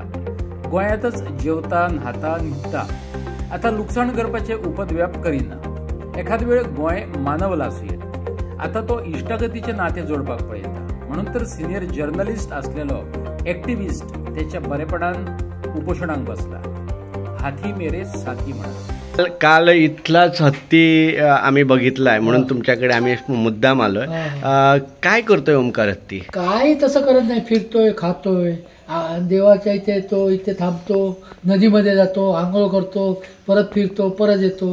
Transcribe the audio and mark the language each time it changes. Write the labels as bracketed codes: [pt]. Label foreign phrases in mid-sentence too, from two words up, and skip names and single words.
[kok] गोंयांतच जेवता, न्हाता, न्हिदता. आतां लुकसाण करपाचे उपद्व्याप करिना. एखाद वेळ गोंय मानवला आसूं. आतां तो इश्टागतीचे नाते जोडपाक पळयता. म्हणून तर [en] senior journalist [kok] आसलेलो एक्टिव्हिस्ट त्याच्या बरेपणान उपोशणाक बसला. हाती मेरे साथी म्हणा. [mr] काल इथलाच हत्ती आम्ही बघितलाय म्हणून तुमच्याकडे आम्ही मुद्दाम आलोय. काय करतोय ओमकार हत्ती? काय तसं करत नाही. फिरतोय, खातोय, देवाच्या इथे येतो, इथे थांबतो, नदीमध्ये जातो, आंघोळ करतो, परत फिरतो, परत येतो.